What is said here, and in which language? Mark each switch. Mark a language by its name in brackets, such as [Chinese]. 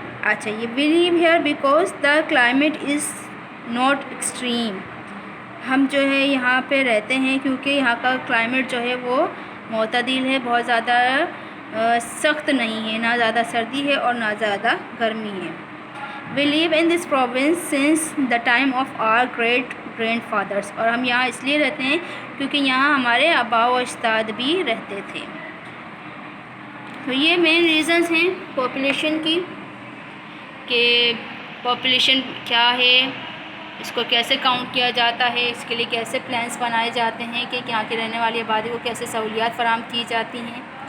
[English] اچھا، یہ we live here because the climate is not extreme. [Urdu] ہم جو ہے یہاں پہ رہتے ہیں کیونکہ یہاں کا کلائمیٹ جو ہے وہ معتدل ہے، بہت زیادہ سخت نہیں ہے، نہ زیادہ سردی ہے اور نہ زیادہ گرمی ہے. [English] We live in this province since the time of our great grandfathers. [Urdu] اور ہم یہاں اس لیے رہتے ہیں کیونکہ یہاں ہمارے آباء و اجداد بھی رہتے تھے. تو یہ مین ریزنز ہیں پاپولیشن کی، کہ پاپولیشن کیا ہے، اس کو کیسے کاؤنٹ کیا جاتا ہے، اس کے لیے کیسے پلانس بنائے جاتے ہیں، کہ یہاں کی رہنے والی آبادی کو کیسے سہولیات فراہم کی جاتی ہیں.